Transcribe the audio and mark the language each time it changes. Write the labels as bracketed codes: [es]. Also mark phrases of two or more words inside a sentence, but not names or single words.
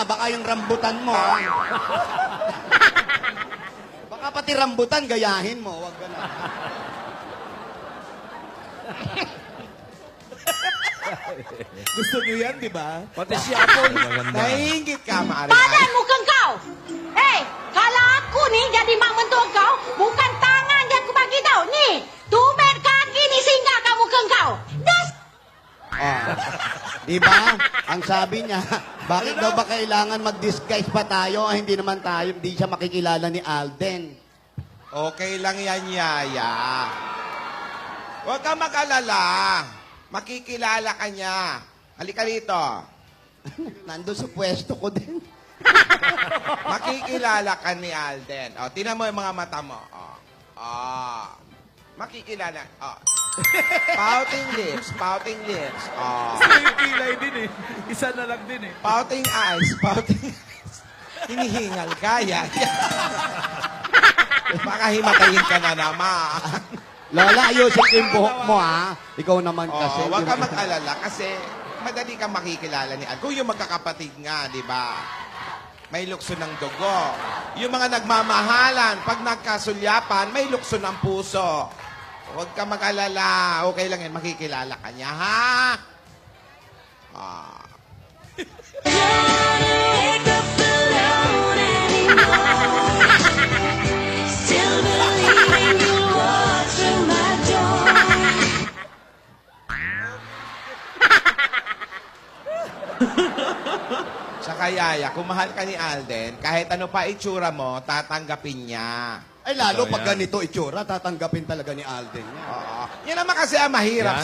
[tl] Baka yung rambutan mo. ah. Baka pati rambutan, gayahin mo. Wag ka na. Gusto niyo yan, di ba? Pati si Apple. Maganda. Nahingit ka, Mari. [ms] Badan muka kau. Hei, kalau aku ni jadi mak mentua kau, bukan tangan yang aku bagi tau. Ni, tumit kaki ni singgah kat muka kau. Das. [tl] Oh. Di ba? Ang sabi niya, bakit daw ba kailangan mag-disguise pa tayo? Hindi naman tayo, hindi siya makikilala ni Alden. Okay lang yan, Yaya. Huwag ka mag-alala. Makikilala ka niya. Halika rito. Nandun sa pwesto ko din. Makikilala ka ni Alden. O, tinan mo yung mga mata mo. O. Makikilala. O. [en] Pouting lips, pouting lips. [tl] O. Gusto yung kilay din eh. Isa na lang din eh. [en] Pouting eyes, pouting eyes. [tl] Hinihingal ka, Yaya. Baka himatayin ka na naman. Lola, ayusin ko yung buhok mo, ha? Ikaw naman kasi. Oh, huwag ka mag-alala kasi madali kang makikilala ni Al. Kung yung magkakapatid nga, di ba? May lukso ng dugo. Yung mga nagmamahalan, pag nagkasulyapan, may lukso ng puso. Huwag ka mag-alala. Okay lang yan, makikilala ka niya, ha? Ah. [en] Wake up alone anymore. Still believing you'll walk through my door. [tl] Tsaka Yaya, kung mahal ka ni Alden, kahit ano pa itsura mo, tatanggapin niya. Ay, lalo Ito, pag yan. ganito itsura, tatanggapin talaga ni Alden yan. Oo. Yan naman kasi ang mahirap